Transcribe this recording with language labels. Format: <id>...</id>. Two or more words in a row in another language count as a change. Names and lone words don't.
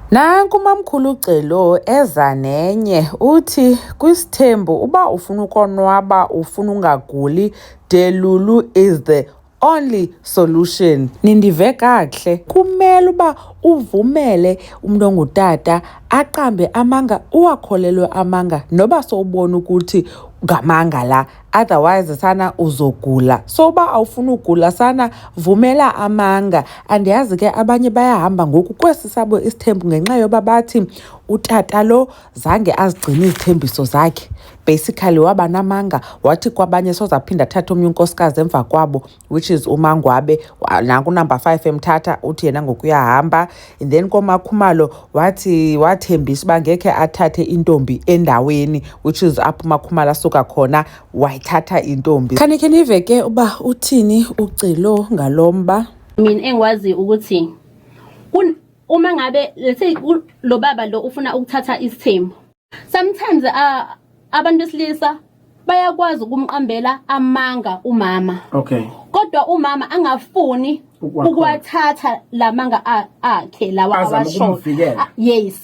<xh>Nanku mamkhulu uCelo eza nenye uthi kwisithembu uba ufuna ukonwaba ufuna ungaguli,</xh> <en>Delulu is the only solution.</en> <xh>Nindive kakuhle, kumele uba uvumele umntu ongutata aqambe amanga, uwakholelwe amanga noba sowubona ukuthi ngamanga la, otherwise sana uzogula. So uba awufuna ugula sana vumela amanga. Andiyazi ke abanye bayahamba ngoku kwesi sabo isithembu ngenxa yoba bathi utata lo zange azigcine izithembiso zakhe. Basically waba namanga wathi kwabanye sozaphinda athathe omnye unkosikazi emva kwabo,</xh> <en>which is uMangwabe.</en> <xh>Nanku number 5 emthatha uthi yena ngoku uyahamba.</xh> <en>And then</en> <xh>koMakhumalo wathembisa uba ngekhe athathe intombi endaweni,</xh> <en>which is</en> <xh>apho uMakhumalo asuka khona wayithatha intombi. Khanike nive ke uba uthini uCelo ngalomba.</xh> <zu>Mina engikwazi ukuthi uma ngabe</zu> <en>let's say</en> <zu>lo baba lo ufuna ukuthatha isithembu, sometimes abantu besilisa bayakwazi ukumqambela amanga umama.</zu> <en>Okay.</en> <zu>Kodwa umama angafuni ukuwathatha lamanga akhe lawa awasho.</zu> <en>Yes.</en>